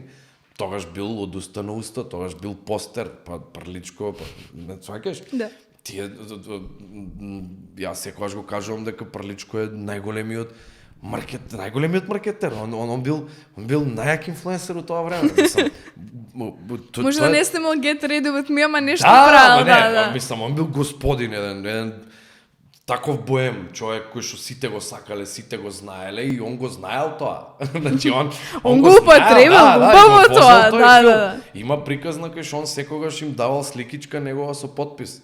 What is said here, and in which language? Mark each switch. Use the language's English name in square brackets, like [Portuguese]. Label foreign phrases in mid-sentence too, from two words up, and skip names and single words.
[Macedonian] Тогаш бил од уста на уста, тогаш бил постер, па Прличко, па не сваќаш? Да. Јас секогаш го кажувам дека Прличко е најголемиот маркетер, он бил најак инфлуенсер у тоа време. Може да не сте мал [English] get ready with me, [Macedonian] ама нешто правил, да. Мислам, он бил господин, еден таков боем, човек кој што сите го сакале, сите го знаеле и он го знаел тоа. Значи он го употребил, убаво тоа, да. Има приказна кај што он секогаш им давал сликичка негова со потпис.